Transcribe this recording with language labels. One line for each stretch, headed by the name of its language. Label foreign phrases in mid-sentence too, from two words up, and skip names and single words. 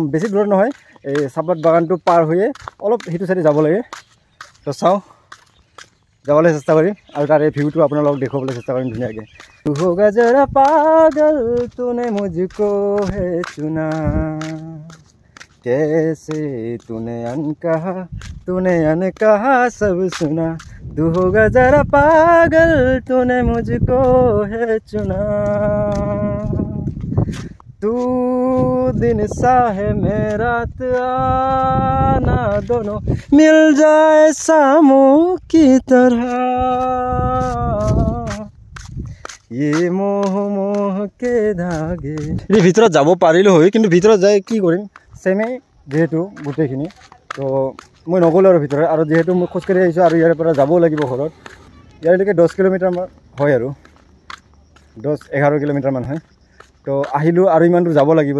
Assamese: বেছি দূৰত নহয়, এই চাহপাত বাগানটো পাৰ হৈয়ে অলপ সেইটো চাইডে যাব লাগে। তো চাওঁ, যাবলৈ চেষ্টা কৰিম, আৰু তাৰে ভিউটো আপোনালোকক দেখুৱাবলৈ চেষ্টা কৰিম ধুনীয়াকৈ।
Hindi: तू होगा ज़रा पागल तूने मुझको है चुना, कैसे तूने अनकहा सब सुना तू होगा जरा पागल तूने मुझको है चुना तू दिन सा है मैं रात आना दोनों मिल जाए सामों की तरह ये मोह मोह के धागे
Assamese: এই ভিতৰত যাব পাৰিলো হয় কিন্তু ভিতৰত যাই কি কৰিম সেমে যেহেতু গুটেখিনি তো মই নগলো আৰু ভিতৰত আৰু যেহেতু মই খোজকাঢ়ি আহিছোঁ আৰু ইয়াৰ পৰা যাবও লাগিব ঘৰত ইয়াৰলৈকে 10 কিলোমিটাৰ হয় আৰু 10-11 কিলোমিটাৰ মান হয় তো আহিলোঁ আৰু ইমান দূৰ যাব লাগিব